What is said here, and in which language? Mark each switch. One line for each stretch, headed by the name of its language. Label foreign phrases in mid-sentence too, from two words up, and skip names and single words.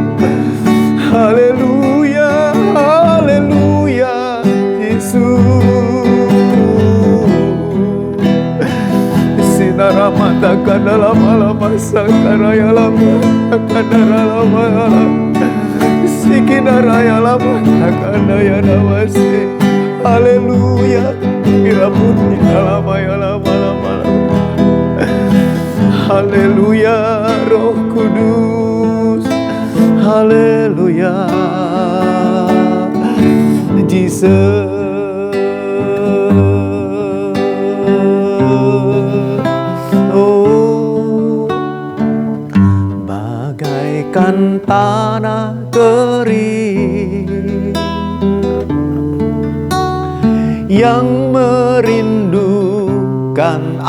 Indonesian: Haleluya, haleluya, Yesus. Ramata Kadala Malama Sakaraya Lama Kadara Lama Sikinaraya Lama Kadaya Namase. Haleluya. Iraputi Lama ya Lama Lama. Haleluya Roh Kudus. Haleluya Jesus. Bagaikan tanah kering yang merindukan